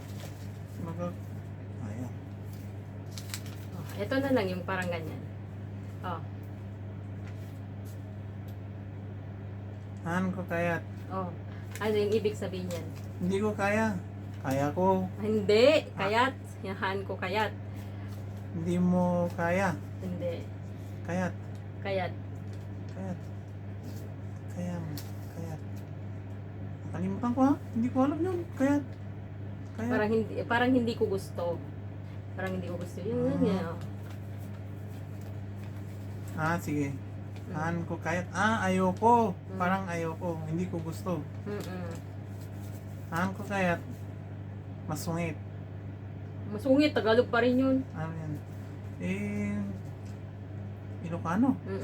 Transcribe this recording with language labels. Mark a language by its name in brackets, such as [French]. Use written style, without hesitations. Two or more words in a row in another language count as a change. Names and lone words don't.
[Filipino] Ito na lang yung parang ganyan. [Iloko] Han ko kayat. [Filipino] Ano yung ibig sabihin yan? Hindi ko kaya. Kaya ko. Hindi, [Iloko] kayat. Yahan ko kayat. [Filipino] Hindi mo kaya. Hindi. [Iloko] Kayat. Kayat. Kayat. Kayat. [Filipino] Nakalimutan ko ha. Hindi ko alam yun. Kayat. Parang hindi ko gusto. Parang hindi ko gusto. Yun yan. [Iloko] Sige. Han ko kayat. [Filipino] Ayoko. Parang ayoko. Hindi ko gusto. [Iloko] Han ko kayat. [Filipino] Masungit. Masungit, Tagalog pa rin yun. Ano yan? Ilocano.